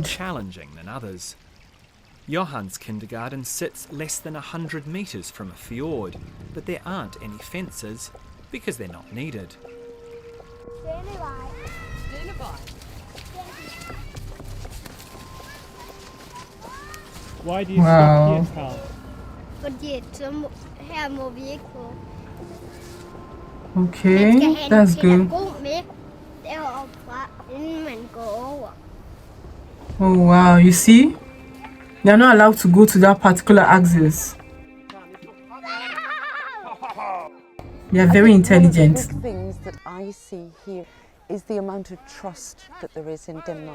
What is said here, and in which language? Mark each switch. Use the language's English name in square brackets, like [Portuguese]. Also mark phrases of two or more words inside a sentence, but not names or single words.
[English] challenging than others. Johan's kindergarten sits less than 100 metres from a fjord, but there aren't any fences because they're not needed. Why do you Wow. stop here, Carl? [Danish] Fordi her må vi ikke gå. [English] Okay, that's good. [Danish] pædagog med deroppe fra, inden man går over. [English] Oh wow, you see? They're not allowed to go to that particular axis. They are very intelligent. One of the big things that I see here is the amount of trust that there is in Denmark.